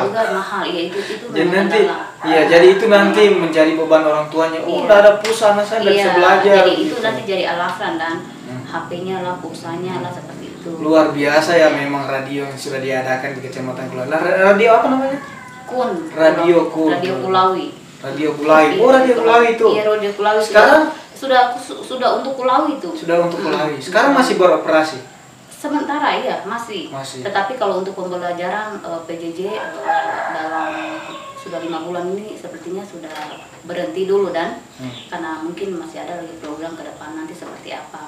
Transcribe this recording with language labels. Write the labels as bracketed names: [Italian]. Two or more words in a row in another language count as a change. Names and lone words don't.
[Indonesian] Juga mahal, iya itu jadi nanti, jadi itu nanti menjadi beban orang tuanya. Oh, udah ada pulsa, anak saya nggak bisa belajar. Jadi itu nanti jadi alasan dan HP-nya lah, pulsanya lah seperti itu. Luar biasa ya memang radio yang sudah diadakan di Kecamatan Kulawi. Radio apa namanya? KUN. Radio KUN. Radio Kulawi. Radio Kulawi. Oh, Radio Kulawi itu. Iya, Radio Kulawi. Sekarang sudah untuk Kulawi itu. Sudah untuk Kulawi. Sekarang masih beroperasi. Sementara iya masih. Tetapi kalau untuk pembelajaran PJJ dalam sudah 5 bulan ini sepertinya sudah berhenti dulu dan karena mungkin masih ada lagi program ke depan nanti seperti apa.